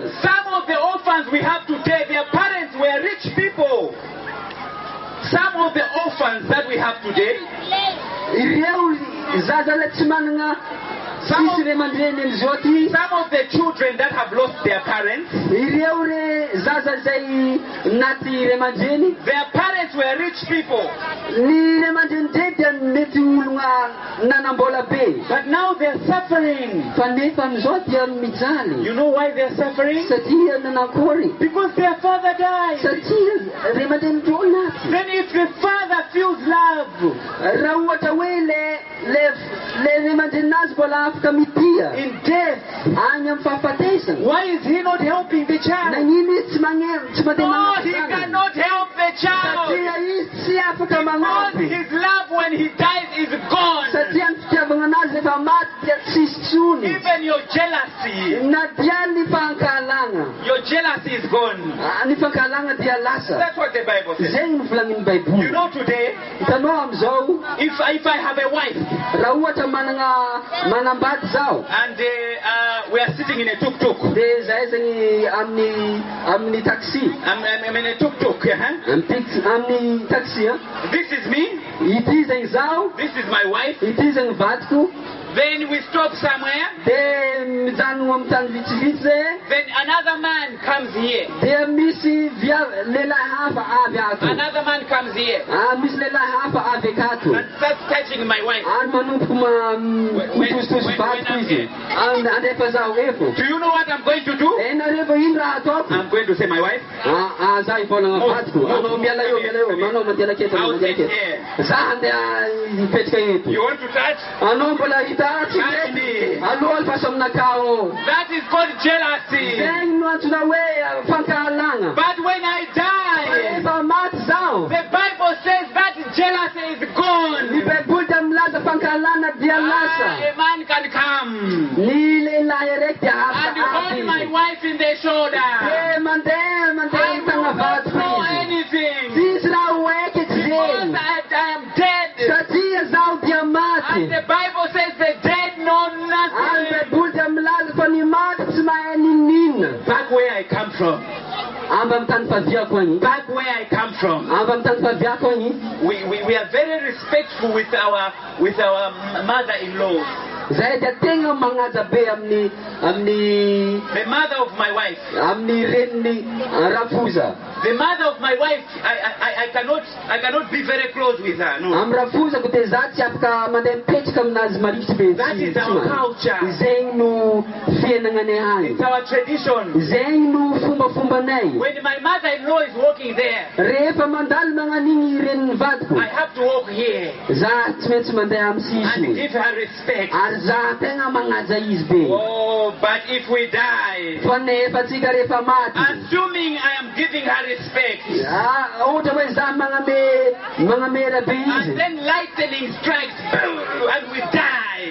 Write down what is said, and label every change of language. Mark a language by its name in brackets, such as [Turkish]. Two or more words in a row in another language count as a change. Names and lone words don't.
[English] Some of the orphans we have today, their parents were rich people. Some of the orphans that we have today, [Malagasy] Ireo zaza le tsy manana sisy re mandreny amizao ty. [English] some of the children that have lost their parents, [Malagasy] Ireo re zaza zay naty re mandreny. [English] their parents were rich people. [Malagasy] Ny re mandreny ndray dia mety olona nanambola be. [English] But now they're suffering. [Malagasy] Fa nefa amizao dia mijaly. [English] You know why they're suffering? [Malagasy] Satria nanakory. [English] Because their father died. [Malagasy] Satria re mandreny ndreo naty. [English] Then if the father feels love, [Malagasy] Raha ohatra hoe le re mandreny nazy mbola afaka mitia [English] in death, [Malagasy] any amin'ny fahafatesana, [English] why is he not helping the child? [Malagasy] nagnino izy tsy mandeha [English] No, he [Malagasy] magnampy [English] cannot help the child. [Malagasy] satria izy tsy afaka [English] Because [Malagasy] magnampy. [English] his love when he dies is gone. [Malagasy] Satria ny fitiavana anazy rehefa maty dia tsisy tsony. [English] Even your jealousy, [Malagasy] Na dia ny fankalana, [English] your jealousy is gone. [Malagasy] ny fankalana dia lasa. [English] That's what the Bible says. [Malagasy] Zegny novolanin'ny [English] You [Malagasy] Baiboly. [English] know today, [Malagasy] Hitanao amizao, [English] if I have a wife [Malagasy] raha ohatra manambady zao, [English] and we are sitting in a tuk-tuk, [Malagasy] dia zahay zegny amin'ny taxi, [English] I'm in a tuk-tuk, [Malagasy] amin'ny taxi, [English] this is me, [Malagasy] ity zegny zaho, [English] this is my wife, [Malagasy] ity zegny vadiko, [English] then we stop somewhere, [Malagasy] dia mijanona amin'ny tany vitsivitsy zay, [English] then another man comes here, [Malagasy] dia misy lehilahy hafa avy ato. [English] another man comes here, [Malagasy] Misy lehilahy hafa avy akato. [English] and starts touching my wife. [Malagasy] Ary manompoka mitositosy vadiko izy. Andefa zaho efo. [English] Do you know what I'm going to do? [Malagasy] Nareo ino raha ataoko? [English] I'm going to say, my wife, [Malagasy] Zaho ivolagna vadiko. Anao miala eo. Manao mandiala keto. [English] I'll sit here. [Malagasy] Zaho andeha hipetraka eto. [English] You want to touch? [Malagasy] Anao mbola hita tsy [English] Touch me. [Malagasy] Aloha alfaso aminakao. [English] That is called jealousy. [Malagasy] Zegny no antsoina hoe fankahalana. [English] But when I die, [Malagasy] Rehefa maty zaho, [English] the Bible says that jealousy is [Malagasy] ny [English] gone. [Malagasy] Baiboly dia milaza fankahalana dia lasa. [English] A man can come [Malagasy] Ny lehilahy araiky dia [English] and [Malagasy] afaka [English] hold my [Malagasy] avy. [English] wife in the shoulder. [Malagasy] Dia mandeha [English] I [Malagasy] ny tagna [English] will not [Malagasy] vadiko [English] know [Malagasy] izy. [English] anything [Malagasy] Tsisy raha hoaiky [English] because [Malagasy] zegny. [English] I am dead. [Malagasy] Satria zaho dia maty. [English] And the Bible says the dead know [Malagasy] Ary [English] nothing. [Malagasy] Baiboly dia milaza fa ny maty tsy mahay ninina. [English] Back where I come from, [Malagasy] Amba amin'ny tany faviako agny. [English] back where I come from, [Malagasy] Amba amin'ny tany faviako agny. [English] we are very respectful with our mother-in-law, [Malagasy] Zahay dia tegna magnaja be amin'ny [English] the mother of my wife. reniny rafoza. The mother of my wife, I cannot be very close with her. No. [Malagasy] Amin'ny rafozako dia za tsy afaka mandeha mipetraka aminazy marifitry be. [English] That is our culture. [Malagasy] Zegny no fiainagnanay agny. [English] It's our tradition. [Malagasy] Zegny no fombafombanay. [English] When my mother-in-law is walking there, [Malagasy] Rehefa mandalo magnan'igny reniny vadiko, [English] I have to walk here [Malagasy] za tsy maintsy mandeha amin'ny [English] and [Malagasy] sisiny. [English] give her respect. [Malagasy] Ary za tegna magnaja izy be. [English] Oh, but if we die, [Malagasy] Fa nefa tsika rehefa maty, [English] assuming I am giving her respect. Utaweza mga mera And bizi. then lightning strikes, boom, and we die.